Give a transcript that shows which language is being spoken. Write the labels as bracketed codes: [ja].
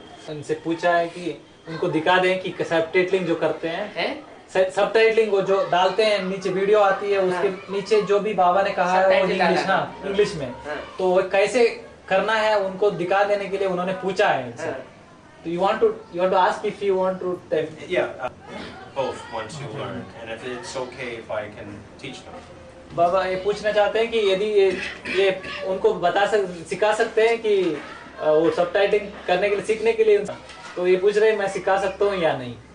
[hi] उनसे पूछा है कि उनको दिखा दें कि सबटाइटलिंग जो करते हैं, हैं? सबटाइटलिंग वो जो डालते हैं, नीचे वीडियो आती है, उसके नीचे जो भी बाबा ने कहा है वो इंग्लिश, हाँ इंग्लिश में, तो वो कैसे करना है उनको दिखा देने के लिए उन्होंने पूछा है। [en] So you want to ask if you want to tell. Yeah, both want to learn, and if it's okay if I can teach them. [hi] बाबा ये पूछना चाहते हैं कि यदि ये उनको सिखा सकते हैं कि वो सबटाइटलिंग करने के लिए, सीखने के लिए, तो ये पूछ रहे हैं मैं सिखा सकता हूँ या नहीं।